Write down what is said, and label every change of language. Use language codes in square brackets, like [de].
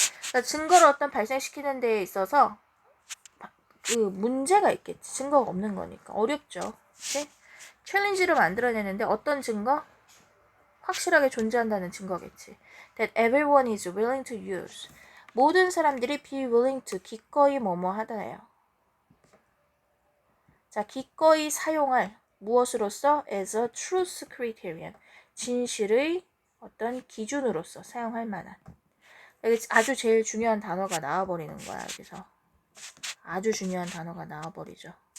[ko] 그러니까 증거를 어떤 발생시키는 데에 있어서 그 문제가 있겠지. 증거가 없는 거니까. 어렵죠. 그치? 챌린지를 만들어내는데 어떤 증거? 확실하게 존재한다는 증거겠지. [en] That everyone is willing to use. [ko] 모든 사람들이 [en] be willing to [ko] 기꺼이 뭐뭐 하다예요. 자, 기꺼이 사용할 무엇으로서 [en] as a truth criterion. [ko] 진실의 어떤 기준으로서 사용할 만한. 여기 아주 제일 중요한 단어가 나와버리는 거야. 여기서 아주 중요한 단어가 나와버리죠.